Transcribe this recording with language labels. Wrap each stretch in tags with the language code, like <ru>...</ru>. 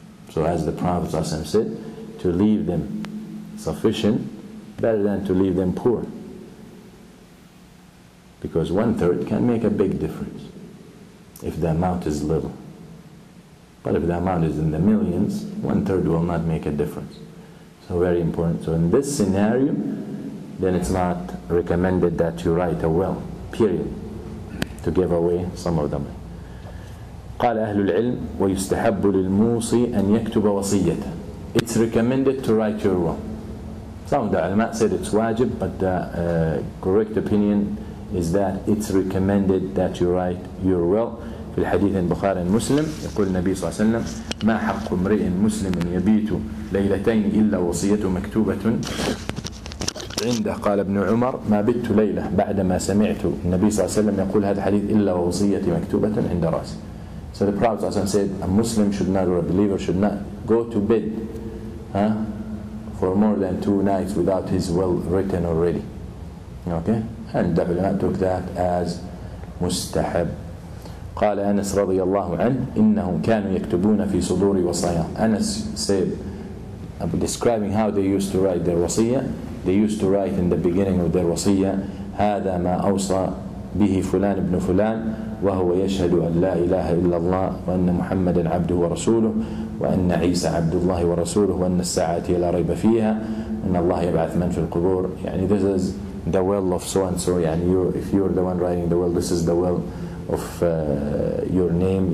<en>So as the Prophet ﷺ said, to leave them sufficient better than to leave them poor, because 1/3 can make a big difference if the amount is little. But if the amount is in the millions, 1/3 will not make a difference. So very important. So in this scenario, then it's not recommended that you write a will, period, to give away some of them.</en> <ar>قال أهل العلم ويستحب للموصي أن يكتب وصيته.</ar> <en>It's recommended to write your will. Some of the ulama said it's wajib, but the correct opinion is that it's recommended that you write your will.</en> <ar>في الحديث البخاري المسلم يقول النبي صلى الله عليه وسلم ما حق امرئ مسلم يبيت ليلتين إلا وصيته مكتوبة عنده. قال ابن عمر ما بت ليلة بعدما سمعت النبي صلى الله عليه وسلم يقول هذا الحديث إلا وصيتي مكتوبة عند رأسي.</ar> <en>So the Prophet</en> <ar>صلى الله عليه وسلم</ar> <en>said a Muslim should not, or a believer should not go to bed for more than 2 nights without his will written already. Okay? And the ulama took that as mustahab.</en> <ar>قال أنس رضي الله عنه إنهم كانوا يكتبون في صدور وصايا.</ar> <en>Anas said, describing how they used to write their wasiyah,</en> <ar>they used to write in the beginning of their wasiyah هذا ما أوصى به فلان ابن فلان وهو يشهد أن لا إله إلا الله وأن محمدا عبده ورسوله وأن عيسى عبد الله ورسوله وأن الساعة لا ريب فيها وأن الله يبعث من في القبور.</ar> <en>This is the will of so and so. If you're the one writing the will, this is the will of your name.</en>